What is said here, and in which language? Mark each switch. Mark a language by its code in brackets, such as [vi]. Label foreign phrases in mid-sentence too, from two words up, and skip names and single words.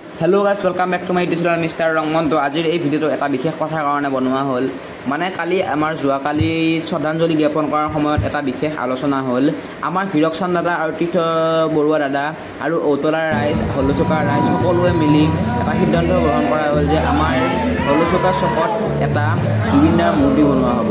[en] Hello guys welcome back to my YouTube channel Mister Rangman. [hi] तो आज [as] এই ভিডিওটো এটা বিশেষ কথাৰ কাৰণে বনোৱা হ'ল। মানে কালি আমাৰ যোৱাকালি শ্ৰদ্ধাঞ্জলি জ্ঞাপন কৰাৰ সময়ত এটা বিশেষ আলোচনা হ'ল। আমাৰ হিৰকচন দাদা আৰু তীৰ্থ বৰুৱা দাদা আৰু ঔতলা ৰাইজ হলচুকা ৰাইজ সকলোৱে মিলি এটা সিদ্ধান্ত গ্ৰহণ কৰা হ'ল যে আমাৰ হলচুকা চকত এটা জুবিনদাৰ মূৰ্তি বনোৱা হ'ব।